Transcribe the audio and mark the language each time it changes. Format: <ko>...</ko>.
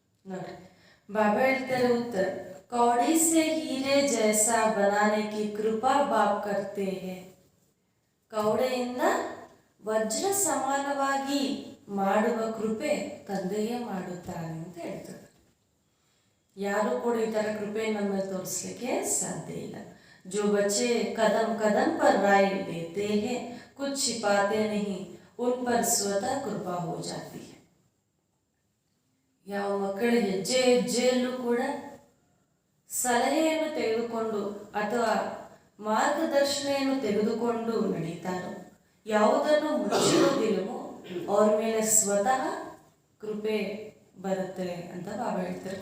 <kn>ನೋಡಿ ಬಾಬಾ ಹೇಳ್ತಾರೆ</kn> <hi>उत्तर कौड़ी से हीरे जैसा बनाने की कृपा बाप करते हैं.</hi> <kn>ಕೌಡೆಯಿಂದ ವಜ್ರ ಸಮಾನವಾಗಿ ಮಾಡುವ ಕೃಪೆ ತಂದೆಯೇ ಮಾಡುತ್ತಾನೆ ಅಂತ ಹೇಳ್ತಾರೆ. ಯಾರು ಕೂಡ ಈ ಥರ ಕೃಪೆ ನಮ್ಮ ತೋರಿಸ್ಲಿಕ್ಕೆ ಸಾಧ್ಯ ಇಲ್ಲ.</kn> <hi>जो बच्चे कदम कदम पर राय लेते हैं कुछ छिपाते नहीं उन पर स्वतः कृपा हो जाती है.</hi> <kn>ಯಾವ ಮಕ್ಕಳು ಹೆಜ್ಜೆ ಹೆಜ್ಜೆಯಲ್ಲೂ ಕೂಡ ಸಲಹೆಯನ್ನು ತೆಗೆದುಕೊಂಡು ಅಥವಾ ಮಾರ್ಗದರ್ಶನೆಯನ್ನು ತೆಗೆದುಕೊಂಡು ನಡೀತಾರೋ, ಯಾವುದನ್ನು ಮುಚ್ಚುವುದಿಲ್ಲವೋ ಅವ್ರ ಮೇಲೆ ಸ್ವತಃ ಕೃಪೆ ಬರುತ್ತೆ ಅಂತ ಬಾಬಾ ಹೇಳ್ತಾರೆ.</kn>